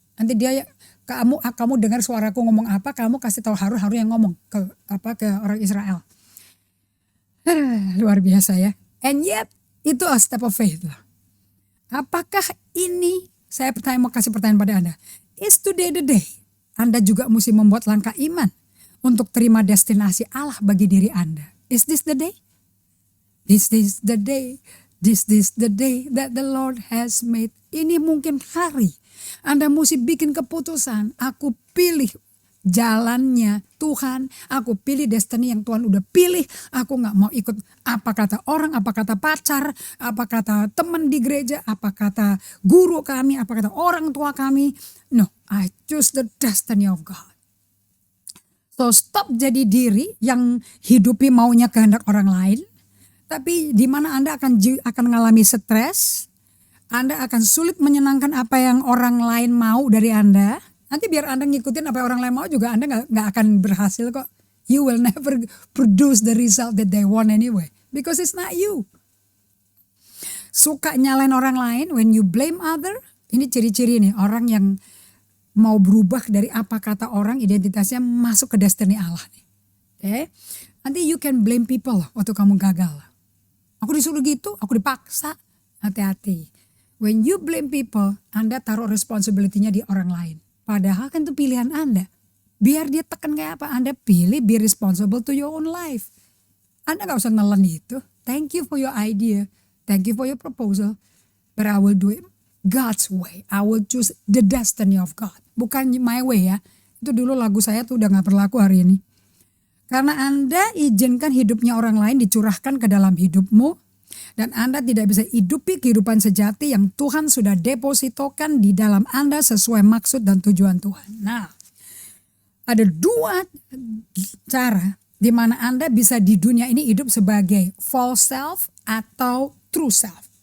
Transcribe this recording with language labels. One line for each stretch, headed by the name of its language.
Indonesian: Nanti dia kamu dengar suaraku ngomong apa, kamu kasih tahu Harun yang ngomong ke orang Israel. Luar biasa ya.
English: And yet
Indonesian: itu
English: a step of faith
Indonesian: lah. Apakah ini, mau kasih pertanyaan pada Anda.
English: Is today the day
Indonesian: Anda juga mesti membuat langkah iman untuk terima destinasi Allah bagi diri Anda.
English: Is this the day? This is the day. This is the day that the Lord has made.
Indonesian: Ini mungkin hari Anda mesti bikin keputusan. Aku pilih jalannya Tuhan. Aku pilih destiny yang Tuhan udah pilih. Aku gak mau ikut apa kata orang, apa kata pacar, apa kata teman di gereja, apa kata guru kami, apa kata orang tua kami.
English: No, I choose the destiny of God.
Indonesian: So stop jadi diri yang hidupi maunya kehendak orang lain. Tapi di mana Anda akan mengalami stres, Anda akan sulit menyenangkan apa yang orang lain mau dari Anda. Nanti biar Anda ngikutin apa yang orang lain mau juga Anda nggak akan berhasil kok.
English: You will never produce the result that they want anyway, because it's not you.
Indonesian: Suka nyalain orang lain,
English: when you blame other,
Indonesian: ini ciri-ciri nih orang yang mau berubah dari apa kata orang, identitasnya masuk ke destiny Allah nih. Okay? Nanti
English: you can blame people
Indonesian: waktu kamu gagal. Aku disuruh gitu, aku dipaksa. Hati-hati.
English: When you blame people,
Indonesian: Anda taruh responsibility-nya di orang lain. Padahal kan itu pilihan Anda. Biar dia tekan kayak apa, Anda pilih
English: be responsible to your own life.
Indonesian: Anda gak usah nelen itu.
English: Thank you for your idea. Thank you for your proposal. But I will do it God's way. I will choose the destiny of God.
Indonesian: Bukan
English: my way
Indonesian: ya. Itu dulu lagu saya tuh udah gak berlaku hari ini. Karena Anda izinkan hidupnya orang lain dicurahkan ke dalam hidupmu. Dan Anda tidak bisa hidupi kehidupan sejati yang Tuhan sudah depositokan di dalam Anda sesuai maksud dan tujuan Tuhan. Nah, ada dua cara di mana Anda bisa di dunia ini hidup sebagai false self atau true self.